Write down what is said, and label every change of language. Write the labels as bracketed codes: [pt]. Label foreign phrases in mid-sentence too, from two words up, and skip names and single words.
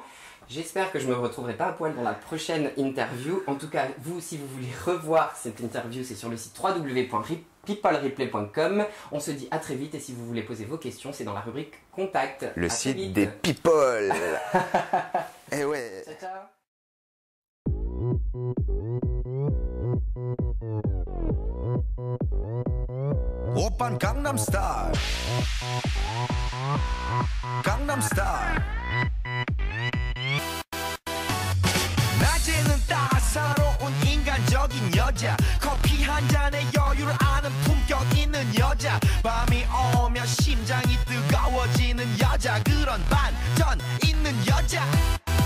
[fr] J'espère que je me retrouverai pas à poil dans la prochaine interview. En tout cas, vous, si vous voulez revoir cette interview, c'est sur le site www.peoplereplay.com. On se dit à très vite et si vous voulez poser vos questions, c'est dans la rubrique Contact. Le À très site vite. des people. Eh ouais. Ciao, ciao. [ko] 오빤 강남스타일 강남스타일 낮에는 따사로운 인간적인 여자 커피 한 잔에 여유를 아는 품격 있는 여자 밤이 오면 심장이 뜨거워지는 여자 그런 반전 있는 여자